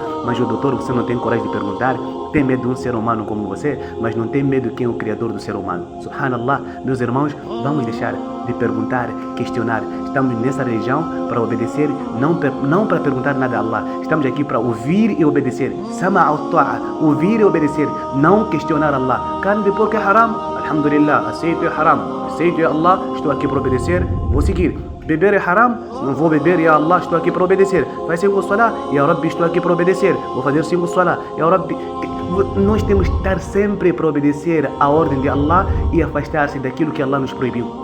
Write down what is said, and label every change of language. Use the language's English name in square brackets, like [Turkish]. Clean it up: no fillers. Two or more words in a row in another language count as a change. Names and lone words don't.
[Portuguese] Mas o doutor, você não tem coragem de perguntar. Tem medo de um ser humano como você, mas não tem medo de quem é o criador do ser humano. Subhanallah, meus irmãos, vamos deixar de perguntar, questionar. Estamos nessa religião para obedecer, não para perguntar nada a Allah. Estamos aqui para ouvir e obedecer. [Arabic] سمع الطاعة, [Portuguese] ouvir e obedecer, não questionar Allah. Carne de porco é haram? Alhamdulillah, aceito é haram. Aceito é Allah, estou aqui para obedecer, vou seguir. Beber é haram? Não vou beber, [Arabic] يا الله, [Portuguese] estou aqui para obedecer. Faz 5 salá, [Arabic] يا ربي, [Portuguese] estou aqui para obedecer. Vou fazer 5 salá, [Arabic] يا ربي. [Portuguese] Nós temos que estar sempre para obedecer a ordem de Allah e afastar-se daquilo que Allah nos proibiu.